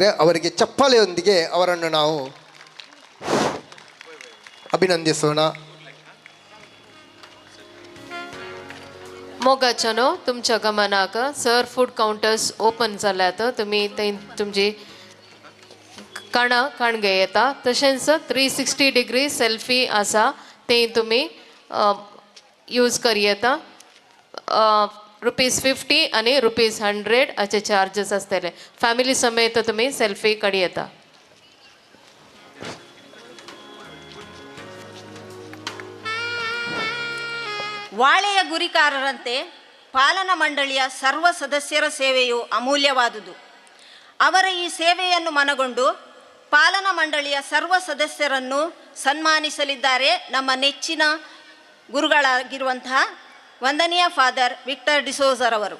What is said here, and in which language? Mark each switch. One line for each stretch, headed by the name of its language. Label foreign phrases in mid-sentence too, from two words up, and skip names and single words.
Kannada: ಅವರಿಗೆ ಚಪ್ಪಾಳೆಯೊಂದಿಗೆ ಅವರನ್ನು ನಾವು अभिनंदिसोना.
Konkani: मोगाचनो तुमच्या गमनाक सर
English: food counters open
Konkani: जाल्यात. तुमी तुमची काणा काणगे येता तशेंच 360
English: degree selfie
Konkani: आसा तें तुमी यूज करी येता. ₹50 आनी ₹100 असे चार्जेस आसतले. फॅमिली समेत तुम्ही सेल्फी काढी येता.
Kannada: ವಾಳೆಯ ಗುರಿಕಾರರಂತೆ ಪಾಲನಾ ಮಂಡಳಿಯ ಸರ್ವ ಸದಸ್ಯರ ಸೇವೆಯು ಅಮೂಲ್ಯವಾದುದು. ಅವರ ಈ ಸೇವೆಯನ್ನು ಮನಗೊಂಡು ಪಾಲನಾ ಮಂಡಳಿಯ ಸರ್ವ ಸದಸ್ಯರನ್ನು ಸನ್ಮಾನಿಸಲಿದ್ದಾರೆ ನಮ್ಮ ನೆಚ್ಚಿನ ಗುರುಗಳಾಗಿರುವಂತಹ ವಂದನೀಯ ಫಾದರ್ ವಿಕ್ಟರ್ ಡಿಸೋಜರವರು.